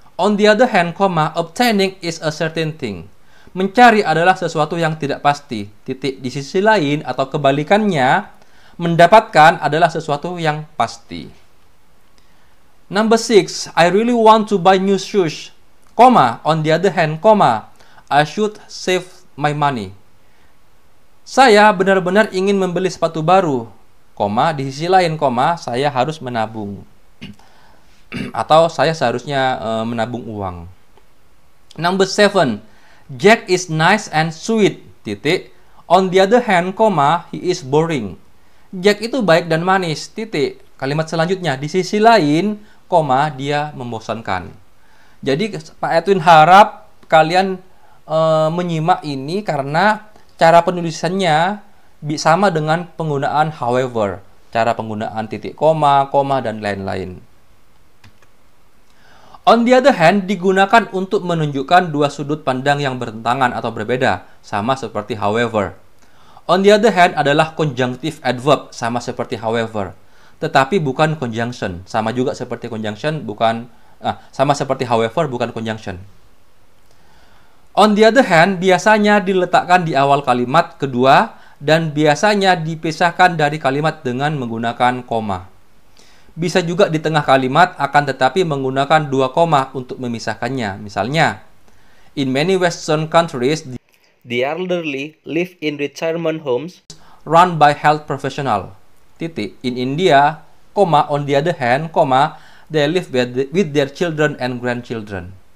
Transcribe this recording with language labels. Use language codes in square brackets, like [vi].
[en] On the other hand, obtaining is a certain thing. [id] Mencari adalah sesuatu yang tidak pasti. Titik. Di sisi lain atau kebalikannya, mendapatkan adalah sesuatu yang pasti. [en] Number 6, I really want to buy new shoes. On the other hand, I should save my money. [id] Saya benar-benar ingin membeli sepatu baru. Di sisi lain, saya harus menabung. Atau saya seharusnya menabung uang. [en] Number 7, Jack is nice and sweet, [id] titik. [en] On the other hand, he is boring. [id] Jack itu baik dan manis, titik. Kalimat selanjutnya, di sisi lain, dia membosankan. Jadi Pak Edwin harap kalian menyimak ini karena cara penulisannya sama dengan penggunaan however, cara penggunaan titik koma, dan lain-lain. On the other hand, digunakan untuk menunjukkan dua sudut pandang yang bertentangan atau berbeda, sama seperti however. On the other hand adalah conjunctive adverb, sama seperti however. Tetapi bukan conjunction, sama juga seperti conjunction, sama seperti however, bukan conjunction. On the other hand, biasanya diletakkan di awal kalimat kedua dan biasanya dipisahkan dari kalimat dengan menggunakan koma. Bisa juga di tengah kalimat, akan tetapi menggunakan dua koma untuk memisahkannya. Misalnya, [en] in many Western countries, the elderly live in retirement homes run by health professional. [id] Titik. [en] In India, on the other hand, they live with their children and grandchildren.